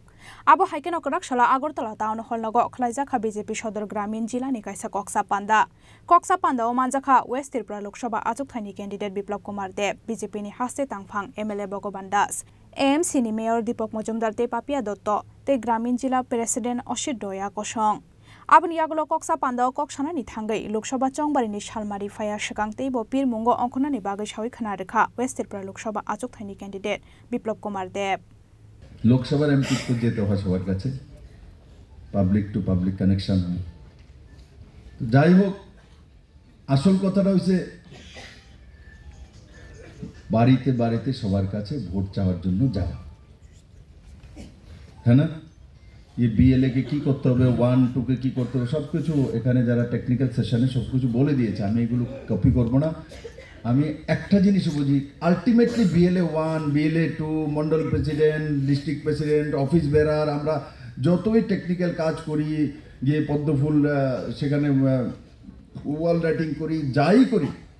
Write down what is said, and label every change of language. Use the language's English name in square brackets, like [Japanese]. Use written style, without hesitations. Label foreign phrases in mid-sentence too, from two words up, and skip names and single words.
[Kok Borok] Abo Haikeno Karakchala Agortola Town Hologo Klaijaka BJP Shodor Gramin Jilani Kaisa Koksa Panda o Manjaka West Tripura Lok Sabha Achukthani candidate Biplab Kumar Deb, BJP ni Haste Tangphang MLA Bhogoban Das, AMC ni Mayor Dipok Majumdar te Papia Dotto te Gramin Jila President Oshit Doya Kosong. Abni yagulo Koksa Panda Koksana ni Thangai Lok Sabha Chongbari ni Shalmari Faya Shakangte bo Pir Mungo Onkona ni Bagai Shawi Khanarikha West Tripura Lok Sabha Achukthani candidate Biplab Kumar Deb. [Bangla] লোক সভা এমপি কো জেতে হয় সবার কাছে [English] public to public connection [Bangla] হয় তো যাই হোক আসল কথাটা হইছে বাড়িতে বাড়িতে সবার কাছে ভোট চাওয়ার জন্য যাওয়া হ্যাঁ না এই বিএলএ কে কি করতে হবে 1 2 কে কি করতে হবে সবকিছু এখানে যারা [English] technical session [Bangla] সবকিছু বলে দিয়েছে আমি এগুলো কপি করব না আমি একটা জিনিস বুঝি আলটিমেটলি বিএলএ 1 বিএলএ 2 মন্ডল [English] president district president office bearer [Bangla] আমরা যতই টেকনিক্যাল কাজ করি গিয়ে পদ্মফুল সেখানে [English] wall writing [Bangla] করি যাই করি